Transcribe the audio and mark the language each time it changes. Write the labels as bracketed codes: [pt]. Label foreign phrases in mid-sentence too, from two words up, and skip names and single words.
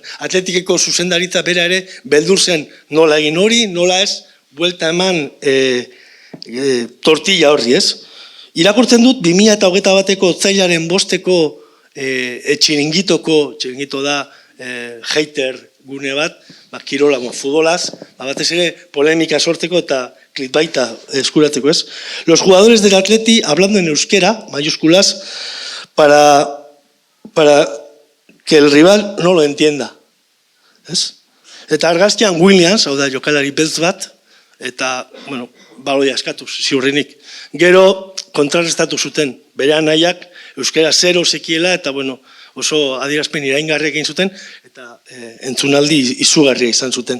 [eu] Atletikeko zuzendaritza bera ere beldur zen nola egin hori, nola ez, buelta eman tortilla horri ez. Irakurtzen dut 2021ko otsailaren 5eko txiringito da hater gune bat, kirola, futbolaz, batez ere polemika sortzeko eta clickbaita eskuratzeko ez. [es] Los jugadores del Atleti hablando en euskera, mayúsculas, para que el rival no lo entienda. [eu] Eta argazkian Williams, hau da jokalari beltz bat, eta, baloia eskatuz, ziurrenik. Gero kontrarrestatu zuten, bere anaiak euskera 0 zekiela, eta oso adierazpen iraingarriak egin zuten, eta entzunaldi izugarria izan zuten.